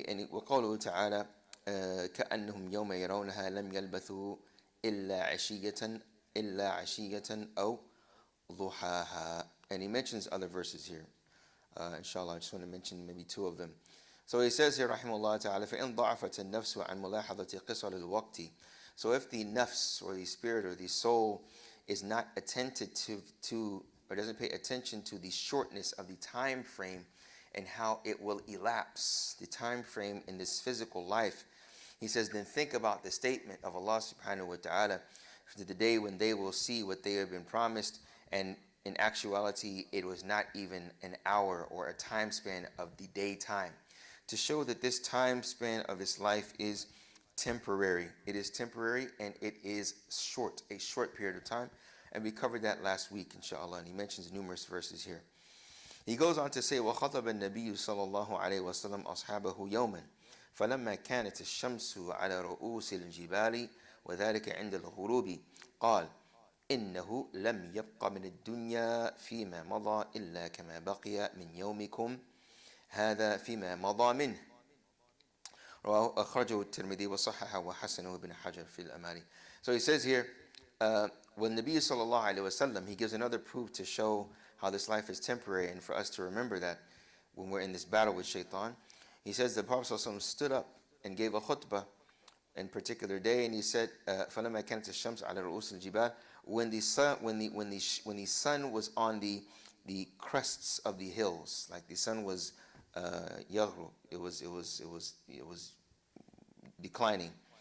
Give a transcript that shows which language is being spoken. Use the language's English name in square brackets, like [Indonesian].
[Arabic] وقوله تعالى كأنهم يوم يرونها لم يلبثوا إلا عشية أو ضحاها. [English] And he mentions other verses here. Inshallah, I just want to mention maybe two of them. So he says here, [Arabic] rahimahullah ta'ala, فَإِنْ ضَعَفَتِ النَّفْسُ عَنْ مُلَاحَظَةِ قِصَرِ الْوَقْتِ. [English] So if the nafs, or the spirit, or the soul is not attentive to or doesn't pay attention to the shortness of the time frame and how it will elapse, the time frame in this physical life, he says, then think about the statement of Allah subhanahu wa ta'ala, to the day when they will see what they have been promised, and in actuality it was not even an hour or a time span of the daytime, to show that this time span of this life is temporary. It is temporary, and it is short, a short period of time. And we covered that last week, inshallah. And he mentions numerous verses here. He goes on to say, [Arabic] وَخَطَبَ النَّبِيُّ صَلَى اللَّهُ عَلَيْهِ وَسَلَّمْ أَصْحَابَهُ يَوْمًا فَلَمَّا كَانَتِ الشَّمْسُ عَلَى رُؤُوسِ الْجِبَالِ وَذَلِكَ عِنْدَ الْغُرُوبِ قال إنه لم يبق من الدنيا فيما مضى إلا كما بقي من يومكم هذا فيما مضى منه. أخرجه الترمذي وصححه وحسنه ابن حجر في الأمالي. [English] So he says here, when Nabi sallallahu alaihi wasallam, he gives another proof to show how this life is temporary, and for us to remember that when we're in this battle with shaitan. He says the Prophet sallallahu alaihi wasallam stood up and gave a khutbah in particular day, and he said, [Arabic] فَلَمَّا كَانَتِ الشَّمْسُ عَلَى رُؤُوسِ الْجِبَالِ, [English] when the sun was on the crests of the hills, like the sun was yaghru, it was declining.